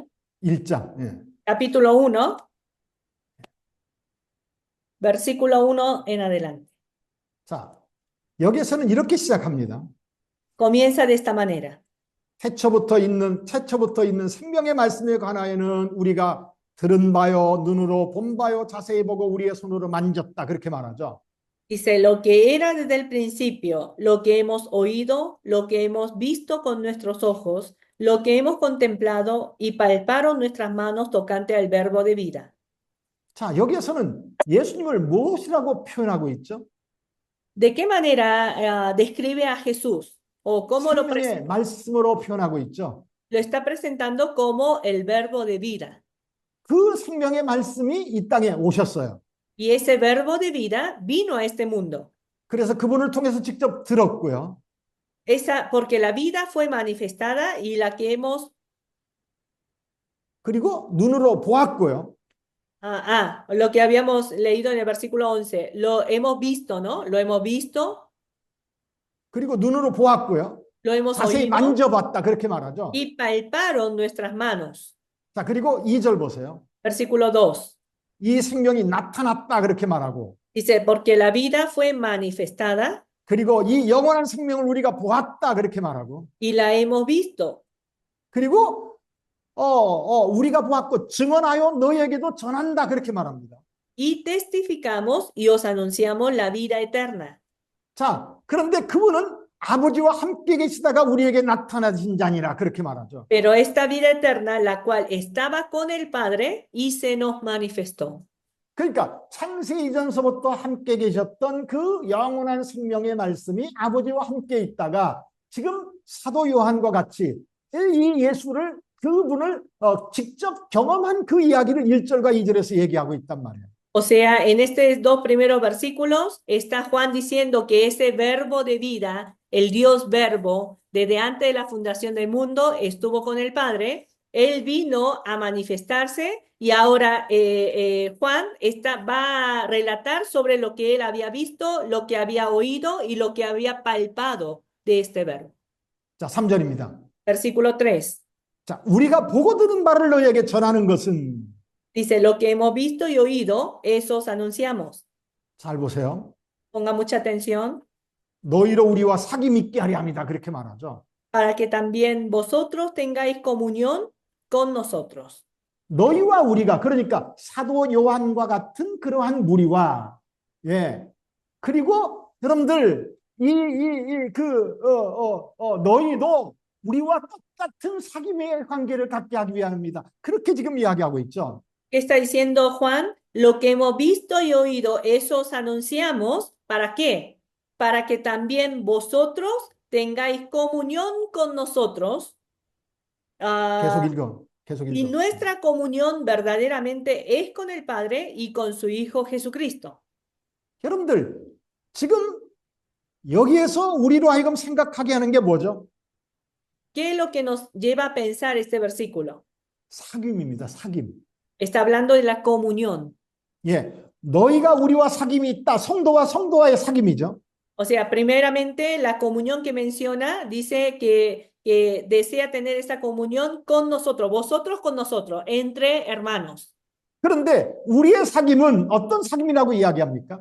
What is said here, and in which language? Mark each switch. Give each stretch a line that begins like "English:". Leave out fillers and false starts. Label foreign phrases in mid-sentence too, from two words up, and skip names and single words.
Korean: 1장. 예.
Spanish: Capítulo 1, versículo 1 en adelante.
Korean: 자, 여기서는 이렇게 시작합니다.
Spanish: Comienza de esta manera.
Korean: 태초부터 있는 생명의 말씀에 관하여는 우리가 들은 바요, 눈으로 본 바요, 자세히 보고 우리의 손으로 만졌다. 그렇게 말하죠.
Spanish: Dice, lo que era desde el principio, lo que hemos oído, lo que hemos visto con nuestros ojos, lo que hemos contemplado y palparon nuestras manos tocante al verbo de vida.
Korean: 자, 여기에서는 예수님을 무엇이라고 표현하고 있죠?
Spanish: ¿De qué manera describe a Jesús? ¿O cómo
Korean: 생명의 말씀으로 표현하고 있죠.
Spanish: lo está presentando como el verbo de vida?
Korean: 그 생명의 말씀이 이 땅에 오셨어요.
Spanish: Y ese verbo de vida vino a este mundo.
Korean: 그래서 그분을 통해서 직접 들었고요.
Spanish: Porque la vida fue manifestada y la que hemos
Korean: 그리고 눈으로 보았고요.
Spanish: lo que habíamos leído en el versículo 11, lo hemos visto, ¿no? Lo hemos visto,
Korean: 그리고 눈으로 보았고요.
Spanish: lo hemos
Korean: 자세히
Spanish: oído
Korean: 만져봤다 그렇게 말하죠.
Spanish: y palparon nuestras manos.
Korean: 자, 그리고 2절 보세요.
Spanish: Versículo 2.
Korean: 이 생명이 나타났다 그렇게 말하고
Spanish: Dice, porque la vida fue manifestada
Korean: 그리고 이 영원한 생명을 우리가 보았다 그렇게 말하고
Spanish: y la hemos visto.
Korean: 그리고 우리가 보았고 증언하여 너희에게도 전한다 그렇게 말합니다.
Spanish: Y testificamos y os anunciamos la vida eterna.
Korean: 자, 그런데 그분은 아버지와 함께 계시다가 우리에게 나타나신 자니라 그렇게 말하죠.
Spanish: Pero esta vida eterna, la cual estaba con el Padre y se nos manifestó.
Korean: 그러니까 창세 이전서부터 함께 계셨던 그 영원한 생명의 말씀이 아버지와 함께 있다가 지금 사도 요한과 같이 이 예수를 그분을 직접 경험한 그 이야기를 1절과 2절에서 얘기하고 있단 말이에요.
Spanish: O sea, en estos dos primeros versículos está Juan diciendo que ese verbo de vida, el Dios verbo, desde antes de la fundación del mundo, estuvo con el Padre. Él vino a manifestarse y ahora Juan va a relatar sobre lo que él había visto, lo que había oído y lo que había palpado de este verbo.
Korean: 자, 3절입니다.
Spanish: Versículo 3.
Korean: 자, 우리가 보고 들은 바를 너희에게 전하는 것은
Spanish: Dice, lo que hemos visto y oído, eso os anunciamos.
Korean: 잘 보세요.
Spanish: Ponga mucha atención.
Korean: 너희로 우리와 사귐 있게 하려 합니다. 그렇게 말하죠.
Spanish: Para que también vosotros tengáis comunión con nosotros.
Korean: 너희와 우리가 그러니까 사도 요한과 같은 그러한 무리와 그리고 여러분들 너희도 우리와 똑같은 사귐의 관계를 갖게 하기 위함입니다. 그렇게 지금 이야기하고 있죠.
Spanish: ¿Qué está diciendo Juan? Lo que hemos visto y oído, eso os anunciamos. ¿Para qué? Para que también vosotros tengáis comunión con nosotros.
Korean: 계속 Ah, 읽어. 계속
Spanish: y
Korean: 읽어.
Spanish: nuestra comunión verdaderamente es con el Padre y con su Hijo Jesucristo.
Korean: 여러분들, 지금 여기에서 우리로 하여금 생각하게 하는 게 뭐죠?
Spanish: ¿Qué es lo que nos lleva a pensar este versículo?
Korean: 사귐입니다. 사귐.
Spanish: Está hablando de la comunión.
Korean: 예. 너희가 우리와 사귐이 있다. 성도와 성도와의 사귐이죠.
Spanish: O sea, primeramente, la comunión que menciona dice que desea tener esta comunión con nosotros, vosotros con nosotros, entre hermanos.
Korean: 그런데 우리의 사귐은 어떤 사귐이라고 이야기합니까?